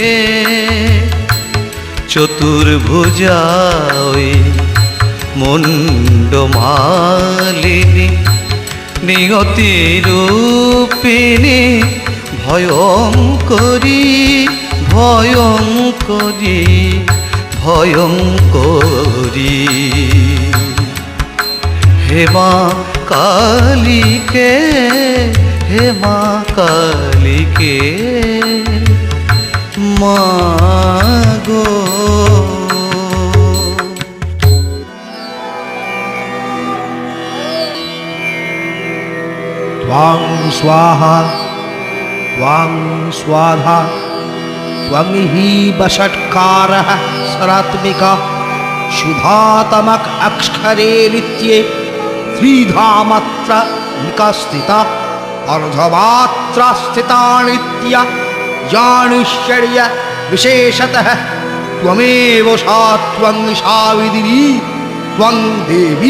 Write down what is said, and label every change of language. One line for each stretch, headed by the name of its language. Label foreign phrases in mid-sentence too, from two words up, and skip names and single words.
Bangla: চতুর্ভুজা ওই মুন্ডমালিনী, নিয়তি রূপিণী, ভয়ঙ্করী ভয়ঙ্করী ভয়ঙ্করী। হে মা কালীকে, হে মা কালীকে মা গো।
Sanskrit: त्वां स्वाहा त्वां स्वाधा त्वं हि वषट्कारः सरात्मिका शुभातमक अक्षरे नित्ये त्रिधा मात्रा निकास्थिता अर्धमात्रा स्थिता नित्या जानिष्यर्य विशेषतः त्वमेव सा त्वं सावित्री त्वं देवी